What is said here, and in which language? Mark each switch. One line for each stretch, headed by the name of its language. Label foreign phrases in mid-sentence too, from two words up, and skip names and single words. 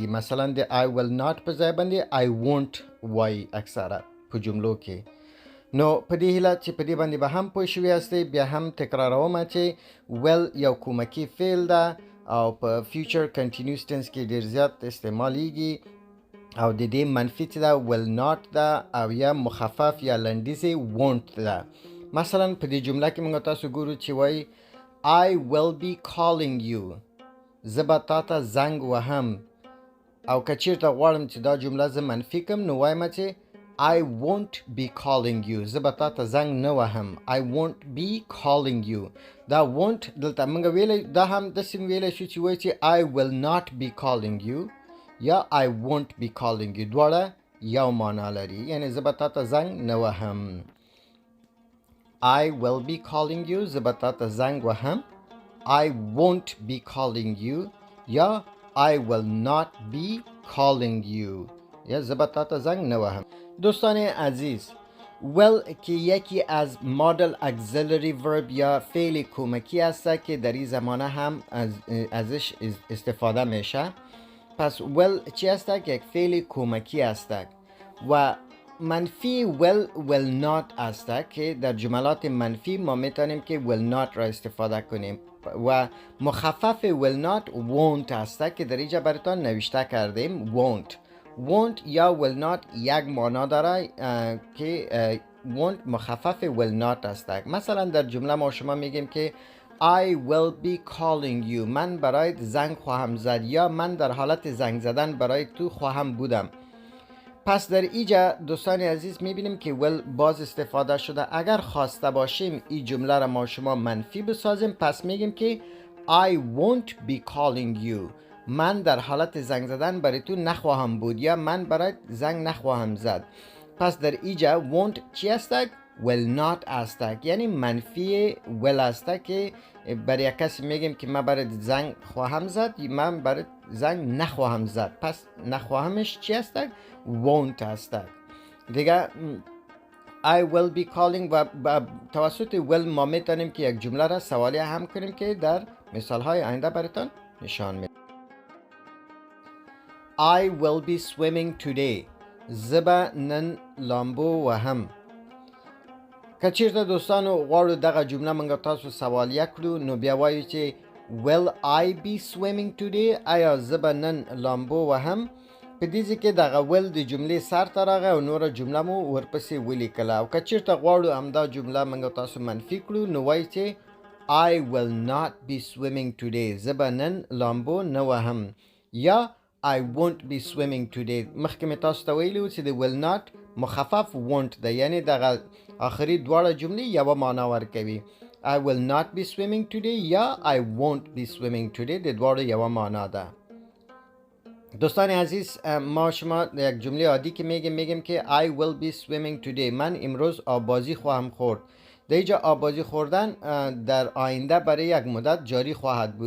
Pashto: مثلا د
English: I will not
Pashto: په ځای باندې
English: I won't
Pashto: وایي اکثره په جملو کې. نو په دې هیله چې په دې باندې به هم پوه شوي یاستئ. بیا هم تکرارومه چې will یو کومکي فعل ده او په
English: future continuous tense
Pashto: کې ډیر زیات استعمالیږي او د دې منفي چې ده
English: will not
Pashto: ده او یا مخفف یا لنډیزې won't ده. مثلا په دې جمله کې موږ تاسو ګورو چې وایي
English: I will be calling you.
Pashto: زه به تا ته زنګ وهم. او که چیرته غواړم چې دا جمله زه منفي کړم، نو وایم چې
English: I won't be calling you.
Pashto: زه به تا ته زنګ نه وهم.
English: I won't be calling you.
Pashto: دا won't دلته موږ ویلی، دا هم داسې ویلی شو چې وایي چې
English: I will not be calling you
Pashto: یا
English: I won't be calling you.
Pashto: دواړه یو معنا لري، یعنی زه به تا ته زنګ نه وهم.
English: I will be calling you.
Pashto: زه به تا ته زنګ وهم.
English: I won't be calling you یا I will not be calling you
Pashto: یا زه به تا ته زنګ نه وهم.
Persian: دوستان عزیز will که یکی از
English: modal auxiliary verb
Persian: یا فعل کمکی است که در این زمانه هم ازش استفاده میشه. پس will چی است؟ که یک فعل کمکی است و منفی
English: will not
Persian: است که در جملات منفی ما میتونیم که
English: will not
Persian: را استفاده کنیم و مخفف
English: will not won't
Persian: است که در اینجا براتون نوشته کردیم won't یا
English: will not
Persian: یک معنا داره که won't مخفف
English: will not
Persian: است. مثلا در جمله ما شما میگیم که
English: I will be calling you،
Persian: من برایت زنگ خواهم زد یا من در حالت زنگ زدن برای تو خواهم بودم. پس در اینجا دوستان عزیز میبینیم که will باز استفاده شده. اگر خواسته باشیم این جمله را ما شما منفی بسازیم پس میگیم که
English: I won't be calling you،
Persian: من در حالت زنگ زدن برای تو نخواهم بود یا من برایت زنگ نخواهم زد. پس در اینجا won't چی است؟
English: will not
Persian: است، یعنی منفی will است که برای یک کسی میگیم که من برای زنگ خواهم زد، من برای زنگ نخواهم زد. پس نخواهمش چی است؟ won't است. دیگه
English: I will be calling
Persian: و توسط will ما میتونیم که یک جمله را سوالیه هم کنیم که در مثال های آینده براتون نشان میدم.
English: I will be swimming today،
Pashto: زبا نن لامبو و هم. که چیرته دوستانو غواړو دغه جمله منګه تاسو سوالیه کړو نو بیا وایو چې
English: will I be swimming today،
Pashto: آیا زه به نن لامبو وهم. په دې ځای کې دغه will د جملې سر ته راغی او نوره جمله مو ورپسې ولیکله. او که چیرته غواړو همدا جمله منګه تاسو منفي کړو نو وایو چې
English: I will not be swimming today،
Pashto: زه به نن لامبو نه وهم یا
English: I won't be swimming today.
Pashto: مخکې مې تاسو ته ویلي و چې د
English: will not
Pashto: مخفف won't ده، یعنی دغه آخری دواړه جملې یوه معنا ورکوي.
English: I will not be swimming today یا I won't be swimming today
Pashto: د دواړو یوه معنا ده.
Persian: دوستان عزیز ما شما یک جمله عادی که میگیم که
English: I will be swimming today،
Persian: من امروز آبازی خواهم خورد. در اینجا آبازی خوردن در آینده برای یک مدت جاری خواهد بود.